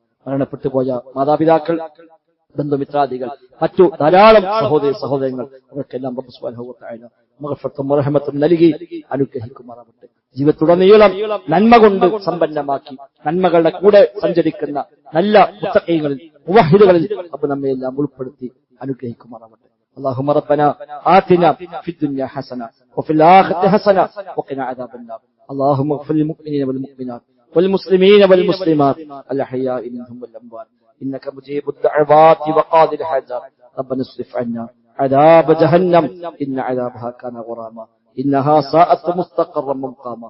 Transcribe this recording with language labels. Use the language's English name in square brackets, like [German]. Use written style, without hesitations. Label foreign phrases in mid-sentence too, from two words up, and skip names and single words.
[Malayalam] മരണപ്പെട്ടു പോയ മാതാപിതാക്കൾ, ബന്ധുമിത്രാദികൾ, മറ്റു ധാരാളം സഹോദരങ്ങൾ അവർക്കെല്ലാം റബ്ബ് [Arabic] سبحانه وتعالى [Malayalam] മഗ്ഫിറത്തും റഹ്മത്തും നൽകി അനുഗ്രഹിക്കുമാറാകട്ടെ. ജീവിതത്തുടനീളം നന്മ കൊണ്ട് സമ്പന്നമാക്കി നന്മകളുടെ കൂടെ സഞ്ചരിക്കുന്ന നല്ല മുത്തഖീങ്ങളിൽ മുവഹിദുകളിൽ റബ്ബ് നമ്മയെല്ലാം ഉൾപ്പെടുത്തി അനുഗ്രഹിക്കുമാറാകട്ടെ. [Arabic] اللهم ربنا آتنا في الدنيا حسنة وفي الآخرة حسنة وقنا عذاب النار. اللهم اغفر للمؤمنين والمؤمنات والمسلمين والمسلمات الأحياء منهم والأموات إنك مجيب الدعوات وقاضي الحاجات. ربنا اصرف عنا عذاب جهنم إن عذابها كان غراما إنها ساءت مستقرا مقاما.